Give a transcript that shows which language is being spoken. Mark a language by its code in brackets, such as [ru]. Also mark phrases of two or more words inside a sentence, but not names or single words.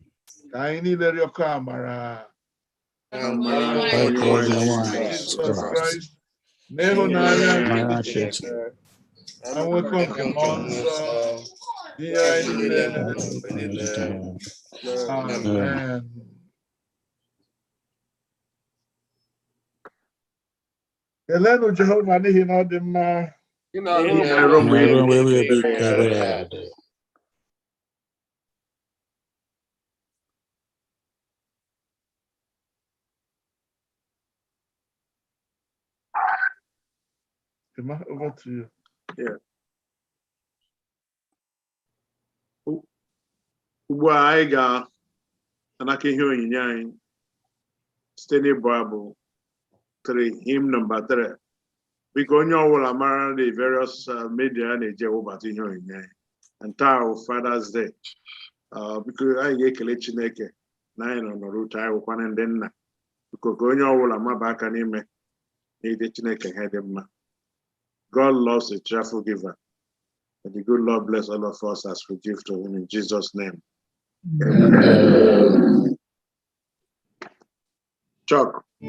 [ig] Ka anyị niile rịọkọ amara Jizọs Kraịst na ịhụnanya nke Chineke na nwekọ nke mmụọ nsọ ihe anyị niile. Amen. Elenu Jehovah n'ihi na ọ dị mma. [en] Emma, over to you. Yeah. [ig] Ugbu a anyị ga-anaka ihe onyinye anyị site n'ịbụ abụ 3, [en] hymn number 3. [ig] Biko onye ọbụla mara [en] the various media [ig] na-eji ewebata ihe onyinye anyị. And taa bụ Father's Day. Biko anyị ga-ekele Chineke na anyị nọ n'ọrụ anyị wụkwana ndị nna. Biko ka onye ọbụla maba aka n'ime n'ide Chineke ihe dị mma. [en] God loves a cheerful giver. And the good Lord bless all of us as we give to him in Jesus' name. Amen. Chuck.